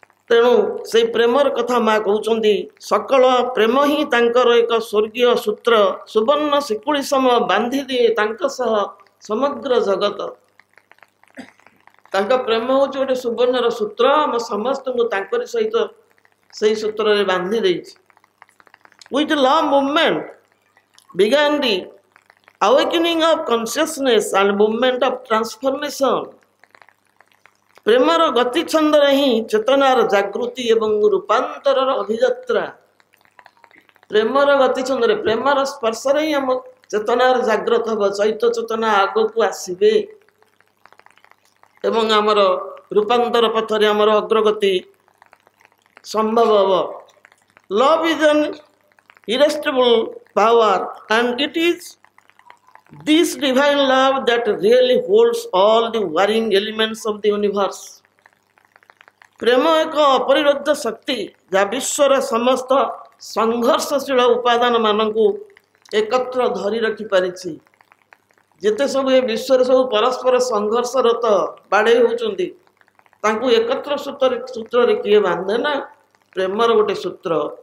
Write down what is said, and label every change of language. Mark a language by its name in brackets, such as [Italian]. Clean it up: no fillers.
[Odia] ତେଣୁ ସେଇ ପ୍ରେମର କଥା ମା କହୁଛନ୍ତି, ସକଳ ପ୍ରେମ ହିଁ ତାଙ୍କର ଏକ ସ୍ୱର୍ଗୀୟ ସୂତ୍ର, ସୁବର୍ଣ୍ଣ ଶିକୁଳି ସମ ବାନ୍ଧି ଦିଏ ତାଙ୍କ ସହ ସମଗ୍ର ଜଗତ। ତାଙ୍କ ପ୍ରେମ ହେଉଛି ଗୋଟେ ସୁବର୍ଣ୍ଣର ସୂତ୍ର, ଆମ ସମସ୍ତଙ୍କୁ ତାଙ୍କରି ସହିତ ସେଇ ସୂତ୍ରରେ ବାନ୍ଧି ଦେଇଛି। [English] With love movement began the awakening of consciousness and movement of transformation। [Odia] ପ୍ରେମର ଗତି ଛନ୍ଦରେ ହିଁ ଚେତନାର ଜାଗୃତି ଏବଂ ରୂପାନ୍ତରର ଅଭିଯାତ୍ରା। ପ୍ରେମର ଗତିଛନ୍ଦରେ ପ୍ରେମର ସ୍ପର୍ଶରେ ହିଁ ଆମ ଚେତନାର ଜାଗ୍ରତ ହେବ, ଚୈତ ଚେତନା ଆଗକୁ ଆସିବେ ଏବଂ ଆମର ରୂପାନ୍ତର ପଥରେ ଆମର ଅଗ୍ରଗତି ସମ୍ଭବ ହେବ। [English] Love is an irresistible power and it is this divine love that really holds all the warring elements of the universe। [Odia] ପ୍ରେମ ଏକ ଅପରିରୋଧ ଶକ୍ତି ଯାହା ବିଶ୍ୱର ସମସ୍ତ ସଂଘର୍ଷଶୀଳ ଉପାଦାନ ମାନଙ୍କୁ ଏକତ୍ର ଧରି ରଖିପାରିଛି। ଯେତେ ସବୁ ଏ ବିଶ୍ୱରେ ସବୁ ପରସ୍ପର ସଂଘର୍ଷରତ ବାଡ଼େଇ ହେଉଛନ୍ତି ତାଙ୍କୁ ଏକତ୍ର ସୂତ୍ରରେ କିଏ ବାନ୍ଧେ ନା ପ୍ରେମର ଗୋଟେ ସୂତ୍ର।